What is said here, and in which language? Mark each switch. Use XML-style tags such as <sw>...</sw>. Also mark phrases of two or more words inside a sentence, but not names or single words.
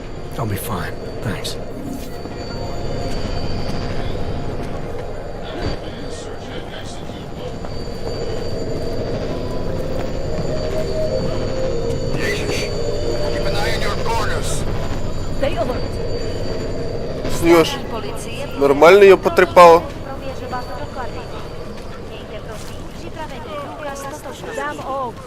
<en>I'll be fine. Thanks. Keep an eye on your corners. Stay alert. Снешь.</en> <ru>Нормально ее потрепало.</ru> <cs>Prověřovat doklady. Mějte prosím připravený důkaz totožnosti.</cs> <en>Damn Augs.</en>